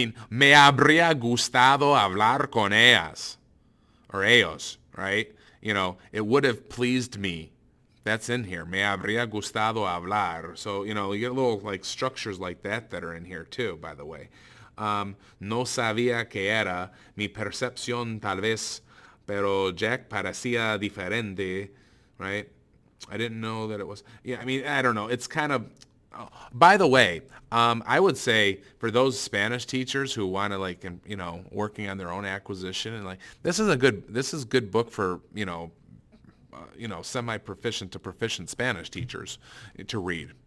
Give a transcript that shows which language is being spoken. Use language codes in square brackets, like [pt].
[es] Me habría gustado hablar con ellas. [en] Or ellos, right? It would have pleased me. That's in here. [es] Me habría gustado hablar. [en] So, you get little like structures like that are in here too, by the way. [es] No sabía que era mi percepción tal vez, pero Jack parecía diferente, right? [en] I didn't know that it was. Yeah, I don't know. It's kind of. By the way, I would say for those Spanish teachers who want to working on their own acquisition and this is good book for semi-proficient to proficient Spanish teachers to read.